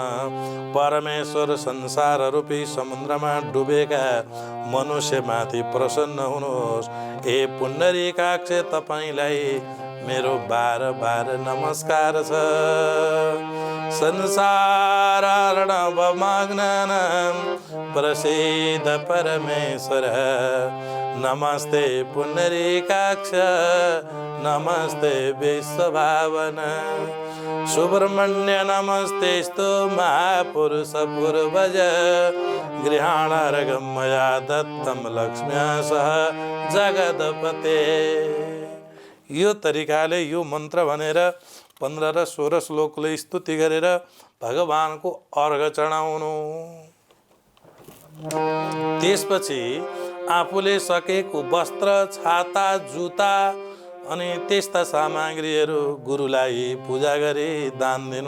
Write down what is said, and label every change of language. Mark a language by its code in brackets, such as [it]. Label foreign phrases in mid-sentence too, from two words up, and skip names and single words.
[ne] परमेश्वर संसार रूपी समुद्रमा डुबेका मनुष्यमाथि प्रसन्न हुनुहोस्। हे पुण्डरीकाक्ष तपाईलाई मेरो बार बार नमस्कार छ। [sa] संसार अर्णवमग्नानां प्रसीद परमेश्वर, नमस्ते पुण्डरीकाक्ष नमस्ते विश्वभावन। सुब्रह्मण्य नमस्तेस्तु महापुरुष पूर्वज, गृहाणार्घं मया दत्तं लक्ष्म्या सह जगदपते। [ne] यो तरिकाले यो मन्त्र भनेर 15 र 16 श्लोकले स्तुति गरेर भगवानको अर्घ चढाउनु। त्यसपछि आफूले सकेको वस्त्र, छाता, जुत्ता अनि त्यस्ता सामग्रीहरू गुरुलाई पूजा गरी दान दिनु।